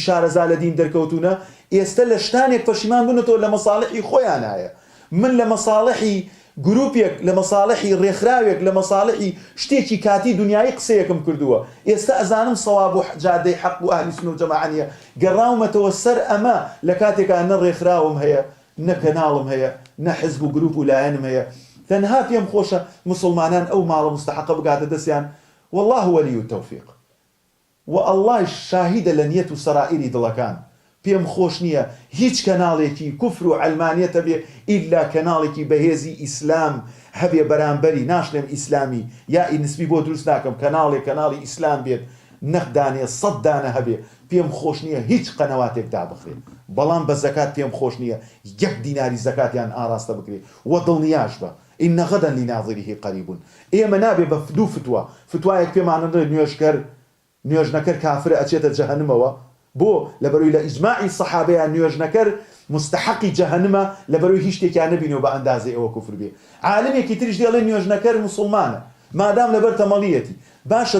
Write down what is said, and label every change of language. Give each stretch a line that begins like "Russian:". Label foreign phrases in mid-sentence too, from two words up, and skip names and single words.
Central Kurdish: شارەزا لە دین دەرکەوتونە ئێستا لە شتانێک پەشیمان بنەوە لە مەساڵحی خۆیان هەیە من لە مەساڵحی گروپێک لە مەساڵحی ڕێکخراوێک لە مەساڵحی شتێکی کاتی دنیای قسەیەکم کردووە ئێستا ئەزانم سەواب و جادەی حەق و ئاهلی سونە و جەماعەتە گەڕاومەتەوە سەر ئەمە لە کاتێکا نە ڕێکخراوم هەیە نە کەناڵم هەیە نە حزب و گروپ و لایەنم هەیە تەنها پێم خۆشە مسلمانان ئەو ماڵە مستحقە بگاتە دەستیان
Arabic: والله ولي التوفيق
Central Kurdish: والله شاهدە لە نیەت و سەرائری دڵەکان پێم خۆش نییە هیچ کەناڵێکی کوفر و عەلمانیەتە بێ ئیلا کەناڵێکی بەهێزی ئیسلام هەبێ بەرامبەری ناشڵێم ئیسلامی یا نسبی بۆ دروست ناکەم کەناڵی ئیسلام بێت نەخدانێ 100 دانە هەبێ پێم خۆش نییە هیچ قەنەواتێک دابخرێت بەڵام بە زەکات پێم خۆش نییە 1 دیناری زەکاتیان ئاراستە بکرێت وە دڵنیاش بە
Arabic: إن غدا لناظره قريب
Central Kurdish: ئێمە نابێ بە دوو فتوایەک پێمانەڵێ نوێژنەکەر کافرە ئەچێتە جەهەنمەوە بۆ لەبەرەوەی لە ئیجماعی سەحابەیان نوێژنەکەر مستحقی جەهەنمە لەبەرەوەی هیچ شتێکیان نەبینەوە بە ئەندازەی ئەوە کوفر بێ عالمێکی تریش دێڵێ نوێژنەکەر موسڵمانە مادام لەبەر تەمەڵیەتی باشە